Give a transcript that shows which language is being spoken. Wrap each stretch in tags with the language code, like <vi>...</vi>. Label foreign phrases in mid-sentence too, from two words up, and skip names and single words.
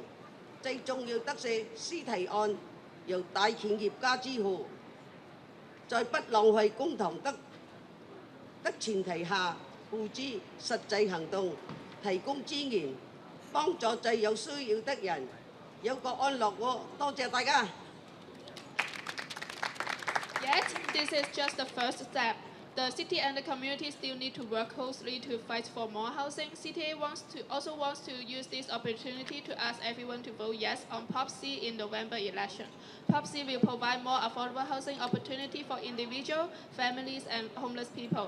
<yue>最重要的是，司提案由大企業家支付，在不浪費公帑的前提下，付諸實際行動，提供資源，幫助最有需要的人，有個安樂窩。多謝大家。</yue> <en>Yet, this is just the first step. The city and the community still need to work closely to fight for more housing. CTA also wants to use this opportunity to ask everyone to vote yes on Prop C in November election. Prop C will provide more affordable housing opportunity for individuals, families, and homeless people.</en>